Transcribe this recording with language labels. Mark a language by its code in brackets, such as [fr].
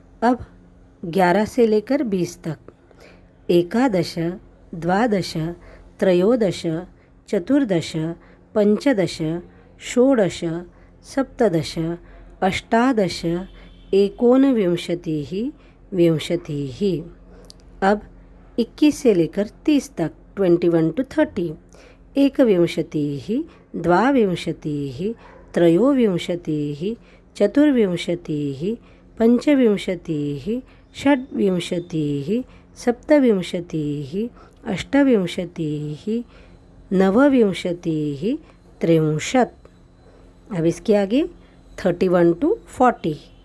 [hi] अब 11 से लेकर 20 तक। [sa] एकादश, द्वादश, त्रयोदश, चतुर्दश, पञ्चदश, षोडश, सप्तदश, अष्टादश, एकोनविंशतिः, विंशतिः। [hi] अब 21 से लेकर 30 तक, [en] 21 to 30। [sa] एकविंशतिः, द्वाविंशतिः, त्रयोविंशतिः, चतुर्विंशतिः, पञ्चविंशतिः, षड्विंशतिः, सप्तविंशतिः, अष्टविंशतिः, नवविंशतिः, 63। [hi] अब इसके आगे [en] 31 to 40।